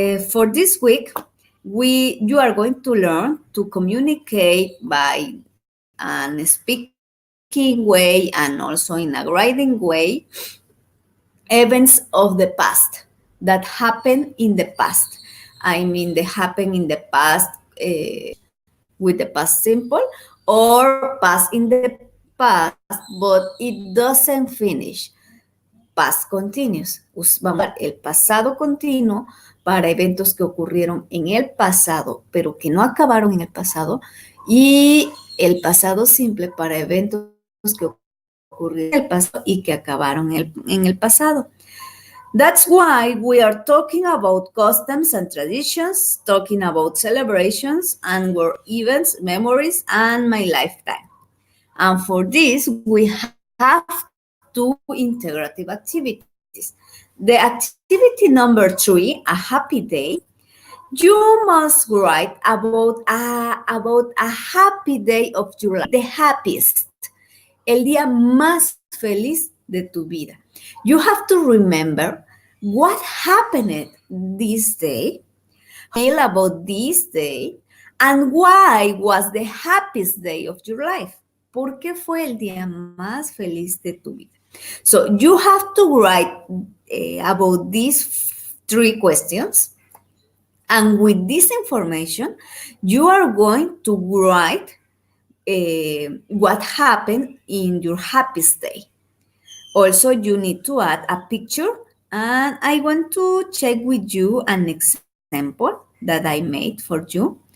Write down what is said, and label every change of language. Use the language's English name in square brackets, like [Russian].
[English] For this week, you are going to learn to communicate by an speaking way and also in a writing way events of the past that happened in the past. They happen in the past with the past simple or past in the past, but it doesn't finish. Past continuous. [Spanish] Vamos a usar el pasado continuo para eventos que ocurrieron en el pasado, pero que no acabaron en el pasado, y el pasado simple para eventos que ocurrieron en el pasado y que acabaron en el pasado. [English] That's why we are talking about customs and traditions, talking about celebrations and world events, memories, and my lifetime. And for this, we have two integrative activities. The activity number 3, a happy day. You must write about a happy day of your life, the happiest, [Spanish] el día más feliz de tu vida. [English] You have to remember what happened this day, feel about this day, and why was the happiest day of your life. [Spanish] ¿Por qué fue el día más feliz de tu vida? [English] So you have to write about these 3 questions. And with this information, you are going to write what happened in your happiest day. Also, you need to add a picture, and I want to check with you an example that I made for you.